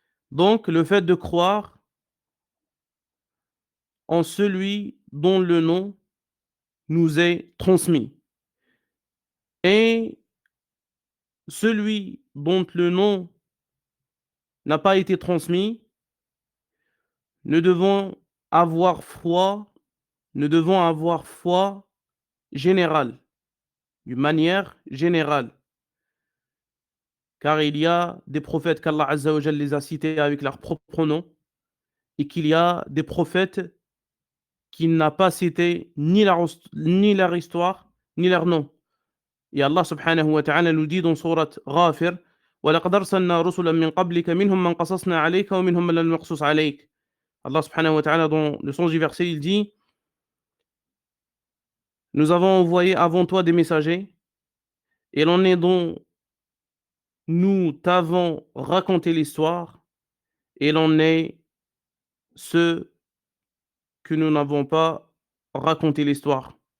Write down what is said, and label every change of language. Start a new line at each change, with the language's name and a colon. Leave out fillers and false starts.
French: Donc le fait de croire en celui dont le nom nous est transmis et celui dont le nom n'a pas été transmis, nous devons avoir foi générale, d'une manière générale. Car il y a des prophètes qu'Allah Azza wa Jal les a cités avec leur propre nom et qu'il y a des prophètes qu'il n'a pas cité ni leur histoire, ni leur nom. Et Allah subhanahu wa ta'ala nous dit dans sourate Ghafir,
Arabic: وَلَقَدْ أَرْسَلْنَا رُسُلًا مِّن قَبْلِكَ مِنْهُمْ مَنْ قَصَصْنَا عَلَيْكَ وَمِنْهُمْ مَنْ لَمْ نَقْصُصْ عَلَيْكَ.
French: Allah subhanahu wa ta'ala dans le sens du verset, il dit, nous avons envoyé avant toi des messagers et l'on est dont nous t'avons raconté l'histoire et l'on est ceux que nous n'avons pas raconté l'histoire.